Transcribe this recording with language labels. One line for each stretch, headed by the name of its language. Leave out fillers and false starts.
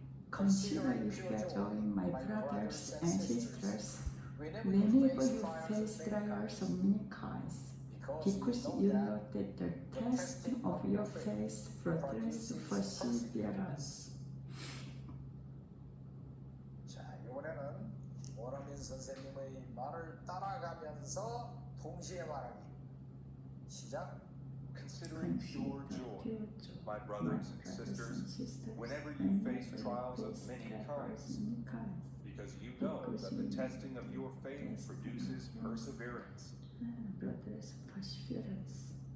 English: Consider it your joy, my brothers and sisters, whenever you face trials of many kinds, because you know that the testing of your faith produces perseverance.
Korean: 자, 이번에는 원어민 선생님의 말을 따라가면서 동시에 말하기. 시작.
English: Consider it pure joy, my brothers and sisters, whenever you face trials of many kinds, because you know that the testing of your faith produces perseverance. Brothers, perseverance.